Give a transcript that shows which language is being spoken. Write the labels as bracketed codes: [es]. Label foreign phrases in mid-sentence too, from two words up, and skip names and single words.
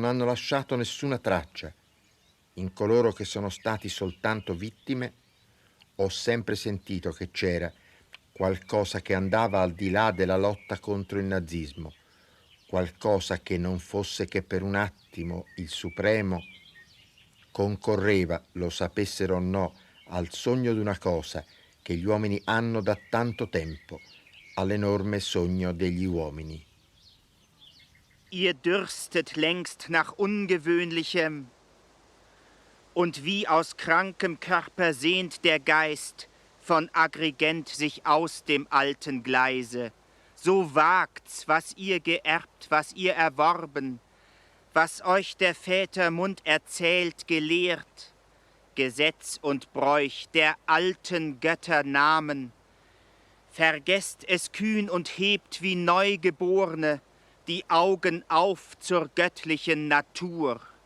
[it] hanno lasciato nessuna traccia, in coloro che sono stati soltanto vittime, ho sempre sentito che c'era qualcosa che andava al di là della lotta contro il nazismo, qualcosa che non fosse che per un attimo il Supremo concorreva, lo sapessero o no, al sogno di una cosa che gli uomini hanno da tanto tempo, all'enorme sogno degli uomini. [de] Ihr dürstet längst nach Ungewöhnlichem, und wie aus krankem Körper sehnt der Geist von Agrigent sich aus dem alten Gleise. So wagt's, was ihr geerbt, was ihr erworben, was euch der Väter Mund erzählt, gelehrt, Gesetz und Bräuch der alten Götter Namen, Vergesst es kühn und hebt wie Neugeborene die Augen auf zur göttlichen Natur.